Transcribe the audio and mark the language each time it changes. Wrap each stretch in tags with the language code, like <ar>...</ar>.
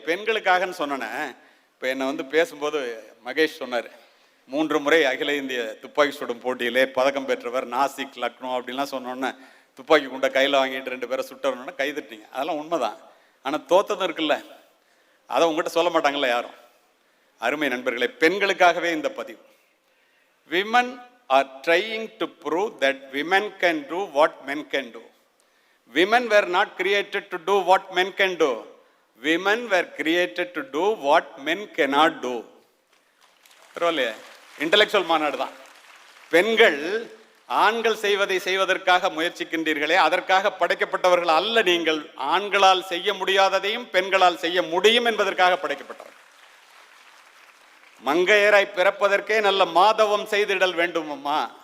<ta>பெண்களுக்காகன்னு சொன்னேன். இப்போ என்னை பேசும்போது மகேஷ் சொன்னார், 3 முறை அகில இந்திய துப்பாக்கி சுடும் போட்டியிலே பதக்கம் பெற்றவர், நாசிக், லக்னோ அப்படின்லாம் சொன்னோன்னே துப்பாக்கி குண்டை கையில் வாங்கிட்டு 2 பேரை சுட்டணுன்னா கைதட்டிங்க. அதெல்லாம் உண்மைதான். ஆனால் தோத்ததும் இருக்குல்ல, அதை உங்கள்கிட்ட சொல்ல மாட்டாங்கல்ல யாரும். அருமை நண்பர்களே, பெண்களுக்காகவே இந்த பதிவு.</ta> <en>Women are trying to prove that women can do what men can do. Women were not created to do what men can do. Women were created to do what men cannot do.</en> <ta>பரவாயில்லையே, intellectual மாநாடு தான். பெண்கள் ஆண்கள் செய்வதை செய்வதற்காக முயற்சிக்கின்றீர்களே, அதற்காக படைக்கப்பட்டவர்கள் அல்ல நீங்கள். ஆண்களால் செய்ய முடியாததையும் பெண்களால் செய்ய முடியும் என்பதற்காக படைக்கப்பட்டவர்கள். மங்கையராய் பிறப்பதற்கே நல்ல மாதவம் செய்திடல் வேண்டும் அம்மா.</ta>